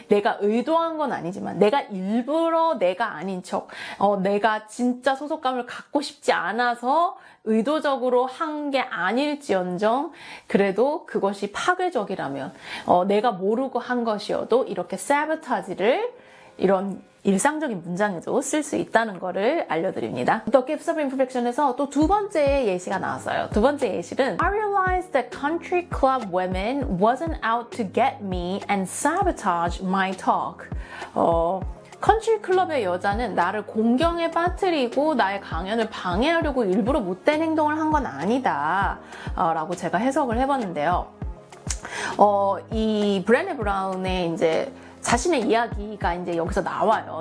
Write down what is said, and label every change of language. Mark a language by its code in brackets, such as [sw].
[ko] 내가 의도한 건 아니지만 내가 일부러 내가 아닌 척 내가 진짜 소속감을 갖고 싶지 않아서 의도적으로 한 게 아닐지언정 그래도 그것이 파괴적이라면 내가 모르고 한 것이어도 이렇게 sabotage를 이런 일상적인 문장에도 쓸 수 있다는 거를 알려드립니다. The Gifts of Imperfection에서 또 두 번째 예시가 나왔어요. 두 번째 예시는 [en] I realized that country club women wasn't out to get me and sabotage my talk. [ko] 컨트리 클럽의 여자는 나를 공경에 빠뜨리고 나의 강연을 방해하려고 일부러 못된 행동을 한 건 아니다 라고 제가 해석을 해봤는데요. 이 브레네 브라운의 이제 자신의 이야기가 이제 여기서 나와요.